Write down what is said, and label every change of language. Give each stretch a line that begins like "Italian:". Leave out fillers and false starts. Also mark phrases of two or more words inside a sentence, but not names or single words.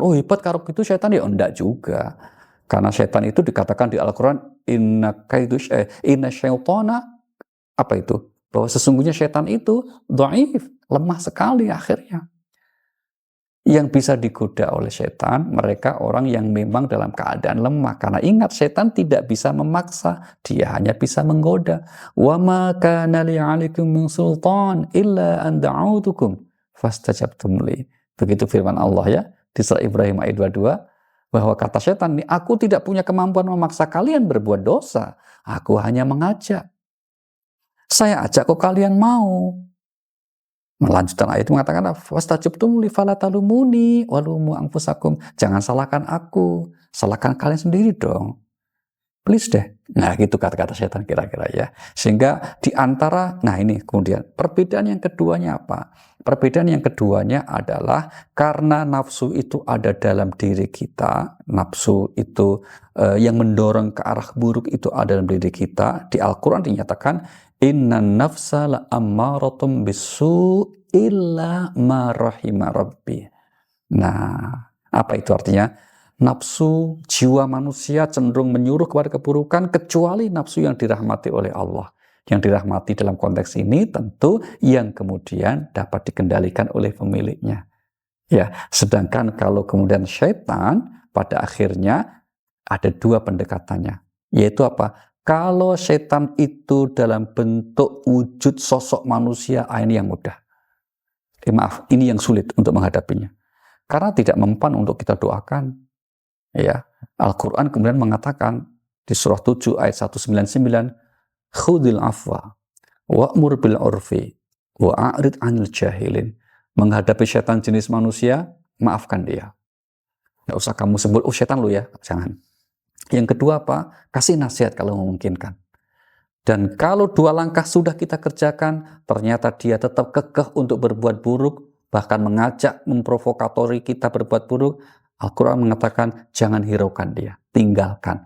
Indonesian: Oh hebat kalau gitu setan, ya enggak juga. Karena setan itu dikatakan di Al-Quran,
Arabic: إن الشيطان,
Indonesian: apa itu? Bahwa sesungguhnya setan itu dhaif, lemah sekali akhirnya. Yang bisa digoda oleh setan, mereka orang yang memang dalam keadaan lemah. Karena ingat, setan tidak bisa memaksa, dia hanya bisa menggoda.
Arabic: وما كان لي عليكم من سلطان إلا أن دعوتكم فاستجبتم لي.
Indonesian: Begitu firman Allah ya di surah Ibrahim ayat 22, bahwa kata setan, aku tidak punya kemampuan memaksa kalian berbuat dosa. Aku hanya mengajak. Saya ajak kok kalian mau. Melanjutkan ayat itu mengatakan,
Arabic: فاستجبتم لي فلا تلوموني ولوموا أنفسكم.
Indonesian: Jangan salahkan aku, salahkan kalian sendiri dong. Please deh. Nah, gitu kata-kata setan kira-kira ya. Sehingga di antara, nah ini kemudian perbedaan yang keduanya apa? Perbedaan yang keduanya adalah karena nafsu itu ada dalam diri kita, nafsu itu yang mendorong ke arah buruk itu ada dalam diri kita. Di Al-Quran dinyatakan,
Arabic: إن النفس لأمارة بالسوء إلا ما رحم ربي.
Indonesian: Nah, apa itu artinya? Nafsu jiwa manusia cenderung menyuruh kepada keburukan kecuali nafsu yang dirahmati oleh Allah. Yang dirahmati dalam konteks ini tentu yang kemudian dapat dikendalikan oleh pemiliknya. Ya, sedangkan kalau kemudian syaitan pada akhirnya ada dua pendekatannya. Yaitu apa? Kalau setan itu dalam bentuk wujud sosok manusia, ini yang mudah. Maaf, ini yang sulit untuk menghadapinya. Karena tidak mempan untuk kita doakan. Ya, Al-Quran kemudian mengatakan di surah 7 ayat 199,
Arabic: خذ العفو وأمر بالعرف وأعرض عن الجاهلين.
Indonesian: Menghadapi setan jenis manusia, maafkan dia. Nggak usah kamu sebut, oh setan lu ya, jangan. Yang kedua apa? Kasih nasihat kalau memungkinkan. Dan kalau dua langkah sudah kita kerjakan, ternyata dia tetap kekeh untuk berbuat buruk, bahkan mengajak, memprovokatori kita berbuat buruk, Al-Quran mengatakan jangan hiraukan dia, tinggalkan.